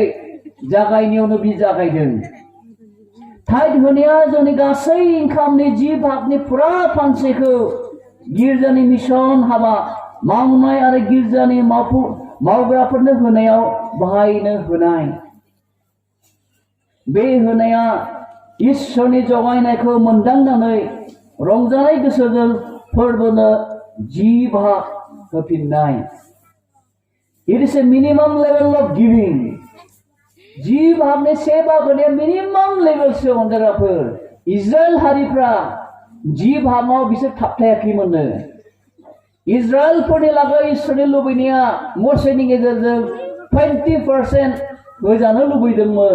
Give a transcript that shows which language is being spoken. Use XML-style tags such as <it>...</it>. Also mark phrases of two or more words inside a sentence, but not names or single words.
<brx>जागायनायावनो बि जागायदों। टाइट होनाया जोंनि गासै इनकामनि 10 भागनि फुरा फानसेखौ गिर्जानि मिशन हाबा मावनाय आरो गिर्जानि मावग्राफोरनो होनायाव बाहायनो होनाय। बे होनाया इसोरनि जगायनायखौ मोनदांनानै रंजानाय गोसोजों फोरबोनो 10 भाग होफिननाय।</brx> <en>It is a minimum level of giving.</en> <brx>10 भागनि 1 भाग होनाया</brx> <en>minimum levelसो</en> <brx>अनजाग्राफोर। इजराइल हारिफ्रा 10 भागाव बिसोर थाबथायाखैमोननो। इजराइलफोरनि लागै इसोरनि लुबैनाया मसेनि गेजेरजों 20% होजानो लुबैदोंमोन।</brx>